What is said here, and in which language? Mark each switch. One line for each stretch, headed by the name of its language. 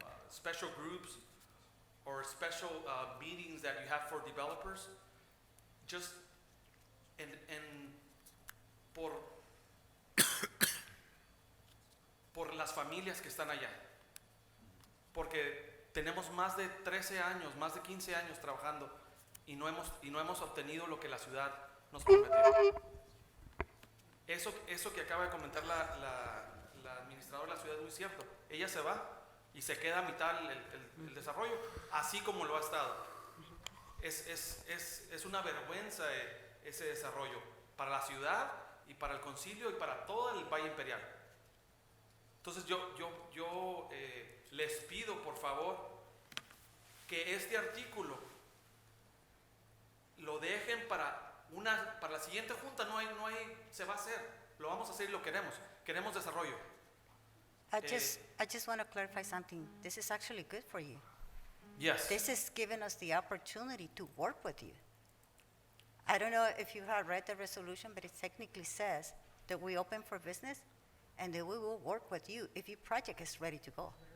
English: special groups or special meetings that you have for developers, just
Spanish: por las familias que están allá. Porque tenemos más de 13 años, más de 15 años trabajando y no hemos obtenido lo que la ciudad nos prometió. Eso que acaba de comentar el administrador de la ciudad es muy cierto. Ella se va y se queda a mitad el desarrollo, así como lo ha estado. Es una vergüenza ese desarrollo para la ciudad y para el concilio y para todo el Valle Imperial. Entonces yo les pido por favor que este artículo lo dejen para la siguiente junta. No hay, se va a hacer, lo vamos a hacer y lo queremos desarrollo.
English: I just want to clarify something. This is actually good for you. Yes. This is giving us the opportunity to work with you. I don't know if you have read the resolution, but it technically says that we open for business and that we will work with you if your project is ready to go.